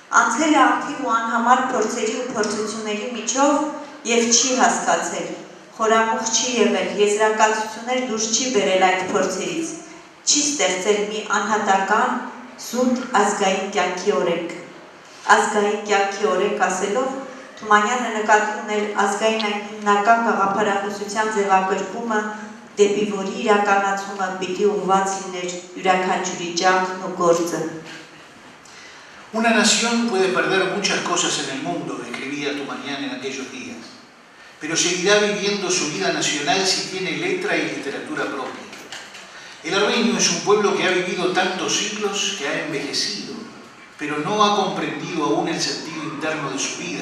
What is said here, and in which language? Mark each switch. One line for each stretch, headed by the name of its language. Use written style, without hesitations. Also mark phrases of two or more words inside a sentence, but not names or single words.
Armenian: է ակտիվ ու անհամար փորձերի ու փորձությունների միջով եւ չի հասկացել, խորամուխ չի եղել, եզրակացություններ դուրս չի բերել այդ փորձերից, չի ստեղծել մի անհատական զուտ ազգային կյանքի օրենք։ Ազգային կյանքի օրենք ասելով Թումանյանը նկատի ուներ ազգային այն հիմնական գաղափարախոսության ձևակերպումը, դեպի որի իրականացումը պիտի ուղղված լիներ յուրաքանչյուրի ջանքն ու գործը։
Spanish: Una nación puede perder muchas cosas en el mundo, escribía Tumanian en aquellos días, pero seguirá viviendo su vida nacional si tiene letra y literatura propia. El armenio es un pueblo que ha vivido tantos siglos que ha envejecido, pero no ha comprendido aún el sentido interno de su vida.